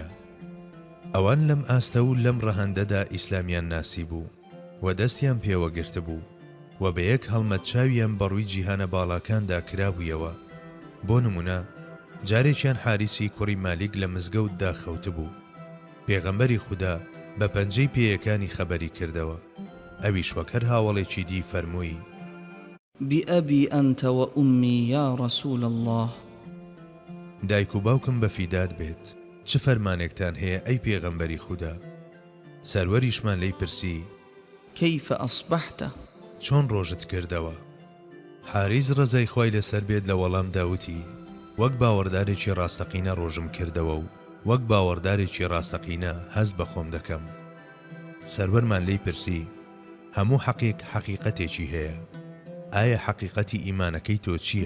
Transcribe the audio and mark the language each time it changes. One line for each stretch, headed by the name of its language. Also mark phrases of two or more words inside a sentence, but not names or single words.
Central Kurdish: ئەوان لەم ئاستە و لەم ڕەهەندەدا ئیسلامیان ناسی بوو و دەستیان پێوەگرت بوو و بە یەک هەڵمەت چاویان بەڕووی جیهانە باڵاکاندا کرابوویەوە. بۆ نمونە جارێکیان حاریسی کوڕی مالیک لە مزگەوتدا خەوت بوو. پێغەمبەری خوددا بە پەنجەی پێیەکانی خەبەری کردەوە. ئەویش وەک هەر هاوڵێکی دی فەرمووی:
Arabic: بأبي أنت وأمي يا رسول الله.
Central Kurdish: دایک و باوکم بەفیدات بێت، چ فەرمانێکتان هەیە ئەی پێغەمبەری خوددا؟ سەروەریشمان لێی پرسی:
Arabic: كيف أصبحت؟
Central Kurdish: چۆن ڕۆژت کردەوە؟ حاریز ڕەزای خوای لەسەر بێت لە وەڵام داوتی: وەک باوەڕدارێکی ڕاستەقینە ڕۆژم کردەوە و وەک باوەڕدارێکی ڕاستەقینە هەست بە خۆم دەکەم. سەروەرمان لێی پرسی: هەموو حەقێک حەقیقەتێکی هەیە، ئایا حەقیقەتی ئیمانەکەی تۆ چییە؟